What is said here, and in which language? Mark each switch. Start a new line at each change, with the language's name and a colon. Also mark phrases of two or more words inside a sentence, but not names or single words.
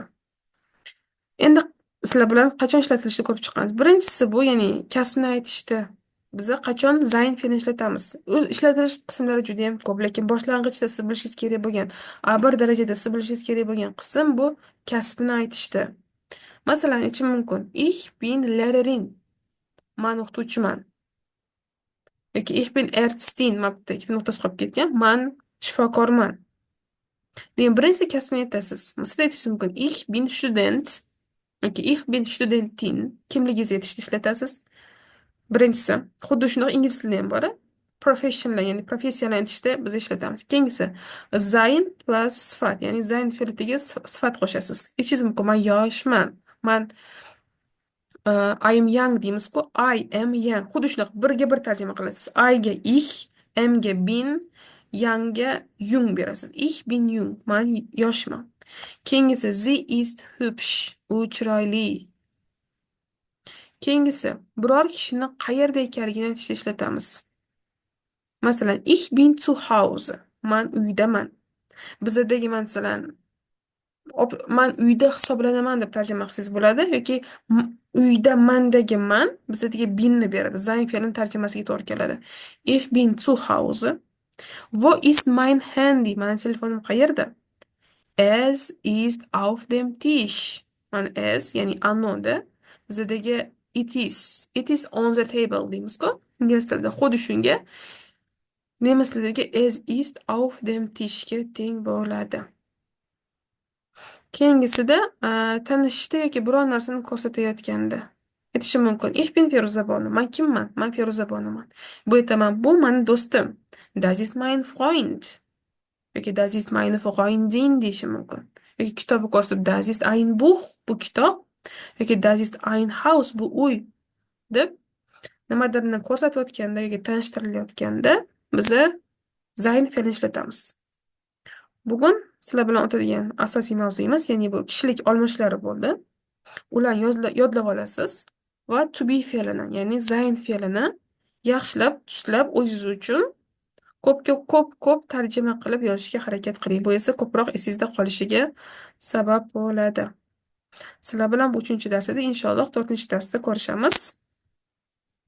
Uzbek: Endi sizlar bilan qachon ishlatilishini ko'rib chiqqanmiz. Birinchisi bu, ya'ni kasbni aytishda biza qachon zayn fe'lini ishlatamiz. Ishlatilish qismlari juda ham ko'p, lekin boshlang'ichda siz bilishingiz kerak bo'lgan, A1 darajada siz bilishingiz kerak bo'lgan qism bu kasbni aytishda. Masalan, aytishim mumkin:
German: Ich bin Lehrerin.
Uzbek: Man o'qituvchiman. Yoki
German: ich bin Ärztin.
Uzbek: Mapda ikkita nuqtasi qolib ketgan. Man shifokorman. Degan birinchisi kasbni aytasiz. Siz aytishingiz mumkin:
German: Ich bin Student. yoki ich bin Studentin.
Uzbek: Kimligingizni aytishda ishlatasiz. Birinchisi, xuddi shunaqa ingliz tilida ham bor. professional ya'ni professiyalanishda biz ishlatamiz. Keyingisi sein plus sifat, ya'ni sein fe'liga sifat qo'shasiz. Aytishingiz mumkin, man yoshman.
English: Man I am young deymizku. I am young.
Uzbek: Xuddi shunaqa birga bir tarjima qilasiz. I ga ich, am ga bin, young ga jung berasiz.
German: Ich bin jung.
Uzbek: Man yoshman.
German: Keyingisi sie ist hübsch.
Uzbek: U chiroyli. Keyingisi biror kishini qayerda ekanligini aytishda ishlatamiz. Masalan,
German: ich bin zu Hause.
Uzbek: Man uydaman. Bizdagi masalan man uyda hisoblanaman deb tarjima qilsangiz bo'ladi yoki uyda mandagi man bizdagi binni beradi. Sein fe'lini tarjimasiga to'g'ri keladi.
German: Ich bin zu Hause. Wo ist mein Handy?
Uzbek: Mana telefonim qayerda?
German: Es ist auf dem Tisch.
Uzbek: Mana es ya'ni anoda bizdagi
English: it is on the table
Uzbek: deymizku. Ingliz tilida xuddi shunga nemis tilidagi
German: es ist auf dem Tisch
Uzbek: ga teng bo'ladi. Keyingisida tanishishda yoki biror narsani ko'rsatayotganda aytishim mumkin.
German: Ich bin
Uzbek: Feruza Bonu. Man kimman? Man Feruza Bonuman. Bu aytaman, bu mani do'stim.
German: Das ist mein Freund. Yoki das ist meine Freundin
Uzbek: deyishim mumkin. Yoki kitobni ko'rsatib
German: das ist ein Buch.
Uzbek: Bu kitob. Yoki
German: das ist ein Haus.
Uzbek: Bu uy deb nimadirni ko'rsatayotganda yoki tanishtirilayotganda biza sein fe'lini ishlatamiz. Bugun sizlar bilan o'tadigan asosiy mavzuyimiz, ya'ni bu kishilik olmishlari bo'ldi. Ularni yodlab olasiz va
English: to be
Uzbek: fe'lini, ya'ni sein fe'lini yaxshilab, tuslab o'zingiz uchun ko'p tarjima qilib yozishga harakat qiling. Bu esa ko'proq esingizda qolishiga sabab bo'ladi. Sizlar bilan bu 3-darsda, inshaalloh 4-darsda ko'rishamiz.